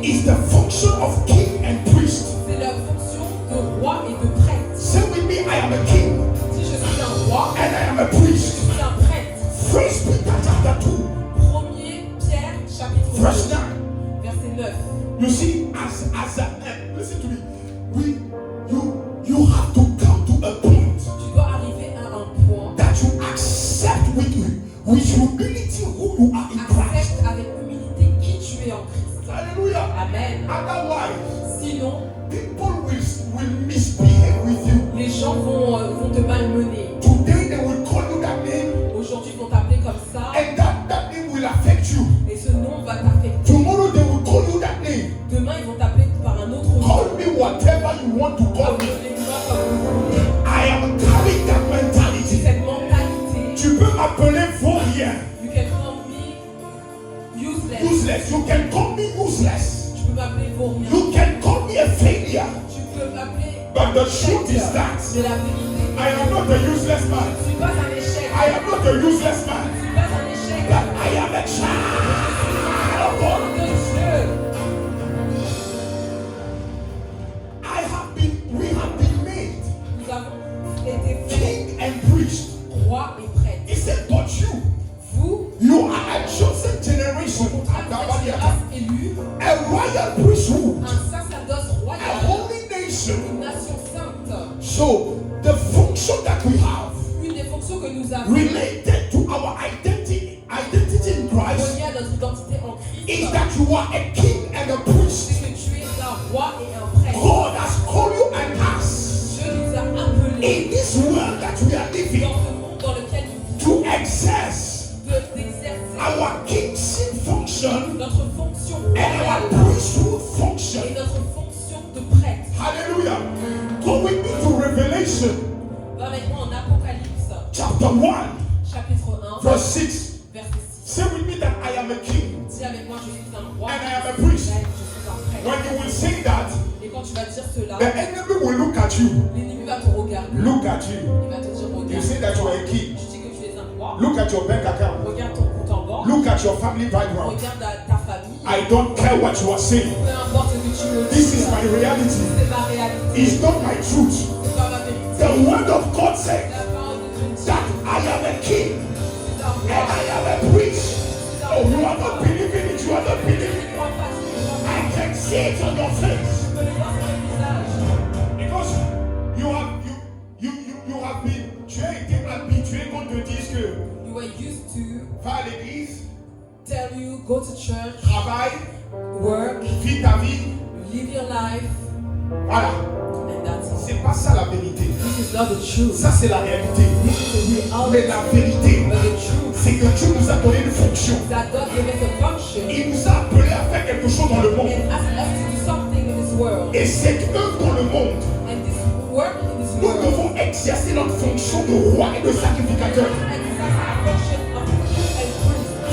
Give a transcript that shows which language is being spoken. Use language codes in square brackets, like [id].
[en] is the function of king and priest. [fr] c'est la fonction de roi et de prêtre. [en] Say with me, I am a king [fr] Si je suis un roi, [en] and I am a [fr] je [en] priest. [fr] suis un prêtre. [en] First Peter chapter 2, [fr] 1er Pierre, chapitre 2, [en] verse 9. [fr] verset 9. [en] You see, listen to me. You have to come to a point [fr] Tu dois arriver à un point, [en] that you accept with humility who you are in Christ. [fr] accepte avec humilité qui tu es en Christ. Hallelujah. Amen. [en] Otherwise, [fr] Sinon, [en] people will misbehave with you. [fr] les gens vont te malmener. [en] Today they will call you that name, [fr] Aujourd'hui, ils vont t'appeler comme ça, [en] and that name will affect you. [fr] et ce nom va t'affecter. [en] Tomorrow they will call you that name. [fr] Demain, ils vont t'appeler par un autre nom. [en] Call me whatever you want to call me. [fr] Appelez-moi comme vous voulez. [en] I am carrying that mentality. [fr] Cette mentalité, Tu peux m'appeler vaurien. [en] you can call me useless. Useless. You can call me useless. [fr] Tu peux m'appeler vaurien. [en] You can call me a failure. [fr] Tu peux m'appeler [en] But the truth is that [fr] de la vérité. [en] I am not a useless [fr] Je [en] man. [fr] ne suis pas un échec. [en] I am not a useless [fr] Je [en] man. [fr] ne suis pas un échec. [en] But I am a child of God. [fr] De Dieu. [en] We have been made [fr] Nous avons été faits [en] king and priest. [fr] roi et prêtre. [en] He said, but [fr] Vous, [en] you are a chosen generation, [fr] vous êtes une race élue, [en] a royal priesthood, [fr] un sacerdoce [en] a royal, holy nation. [fr] une nation sainte. [en] So the function that we have [fr] Une des fonctions que nous avons [en] related to our identity in Christ [fr] reliées à notre identité en [en] is [fr] Christ, [en] that you are a king and a priest. [fr] c'est que tu es un roi et un prêtre. [en] God has called you and us [fr] Dieu nous a appelés [en] in this world that we are living [fr] dans ce monde dans lequel nous [en] to exerce [fr] vivons d'exercer [en] our kingship function [fr] notre fonction [en] and our priesthood [fr] et [en] function. [fr] notre fonction de prêtre. Hallelujah. [en] Go with me to Revelation [fr] Va avec moi en Apocalypse, [en] chapter 1, [fr] chapitre 1, [en] verse 6. [fr] verset 6. [en] Say with me that I am a king. [fr] Dis avec moi, je suis un roi, [en] And I am a priest. [fr] je suis un prêtre. [en] When you will say that, [fr] Et quand tu vas dire cela, [en] the enemy will look at you. [fr] l'ennemi va te regarder. [en] Look at you. [fr] Il va te dire, [en] You [fr] regarde, [en] say that you are a king. [fr] je dis que tu es un roi. [en] Look at your bank account. [fr] Regarde ton compte en banque. [en] Look at your family background. [fr] Regarde ta famille. [en] I don't care what you are saying. [fr] Peu importe ce que tu me dis. [en] This is my reality. [fr] C'est ma réalité. [en] It's not my truth. [fr] C'est pas ma vérité. [en] The word of God says [fr] La parole de Dieu dit, [en] that I am a king [fr] c'est un [en] and [fr] roi. [en] I am a priest. Oh, you are not believing it. You are not [fr] Tu [en] believing it. [fr] ne crois pas, tu ne crois pas. [en] I can see it on your face. [fr] Tu peux le voir sur le visage. [en] Because you have been, [fr] tu as été habitué qu'on te dise que [en] You were used to [fr] va à l'église, [en] tell you, go to church, [fr] travaille, [en] work, [fr] vis ta vie. [en] live your life, [fr] Voilà. [en] and that's it. [fr] C'est pas ça la vérité. [en] This is not the truth. [fr] Ça c'est la réalité. [en] This is the [fr] Mais [en] reality. [fr] la vérité, [en] But the truth [fr] c'est que Dieu nous a donné une fonction. [en] that God gave us a function [fr] Il nous a appelés à faire quelque chose dans le monde. [en] and asked us to do something in this world. [fr] Et cette œuvre dans le monde, [en] And this work in this [fr] nous [en] world [fr] devons exercer notre fonction de roi et de sacrificateur. [en] exercise the function of priest and priest.